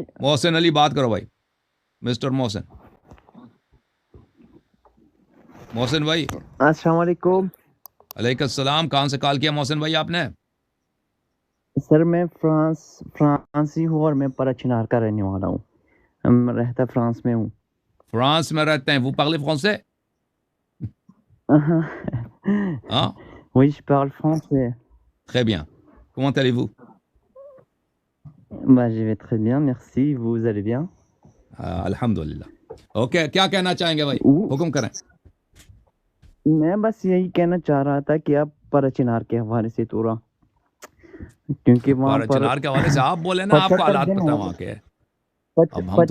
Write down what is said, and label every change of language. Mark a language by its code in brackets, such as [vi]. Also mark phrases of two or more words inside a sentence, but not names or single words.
[ur] محسن علی بات کرو بھائی. مسٹر محسن بھائی. السلام علیکم علیکم السلام. کہاں سے کال کیا محسن بھائی آپ نے؟ سر. میں فرانسی ہوں اور میں پرچنار کا رہنے والا ہوں. رہتا فرانس میں ہوں. فرانس میں رہتے ہیں. وہ [fr] parlez français? [ur] ہاں [fr] Oui, je parle français. très bien. Comment allez-vous? Bah, je vais très bien, merci. Vous allez bien? [ur] الحمدللہ. اوکے کیا کہنا چاہیں گے بھائی؟ Ou- حکم کریں. میں بس یہی کہنا چاہ رہا تھا کہ آپ پرچنار کے حوالے سے تھوڑا، کیونکہ وہاں پر چنار کے حوالے سے آپ بولے نا، آپ کو 75 حالات دن پتہ ہو ہے وہاں کے. اب ہم تو